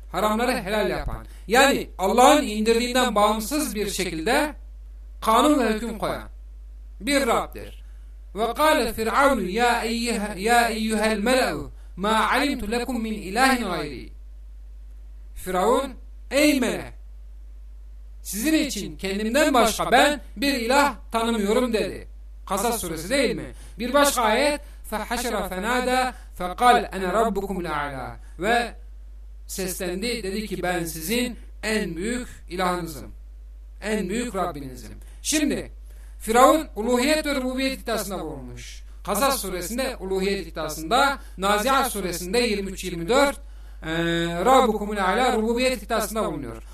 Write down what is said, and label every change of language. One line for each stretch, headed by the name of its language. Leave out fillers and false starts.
Turkish: haramları helal yapan, yani Allah'ın indirdiğinden bağımsız bir şekilde kanun ve hüküm koyan bir Rab'dir.
Arabic: وَقَالَ فِرْعَوْنُ يَا اَيُّهَا الْمَلَأُ مَا عَلِمْتُ لَكُمْ مِنْ اِلَٰهِنْ غَيْرِي.
Turkish: Firavun, ey melek, sizin için kendimden başka ben bir ilah tanımıyorum dedi. Kasas suresi değil mi? Bir başka ayet,
Arabic: فَحَشَرَ فَنَادَى فَقَالْ اَنَا رَبُّكُمْ الْاَعْلَى.
Turkish: Ve seslendi, dedi ki ben sizin en büyük ilahınızım, en büyük Rabbinizim. Şimdi, Firavun uluhiyet ve rububiyet iddiasında bulunmuş. Kasas suresinde uluhiyet iddiasında, Nazihat suresinde 23-24
Arabic: Rabbukumul Ala
Turkish: rububiyet iddiasında bulunuyor.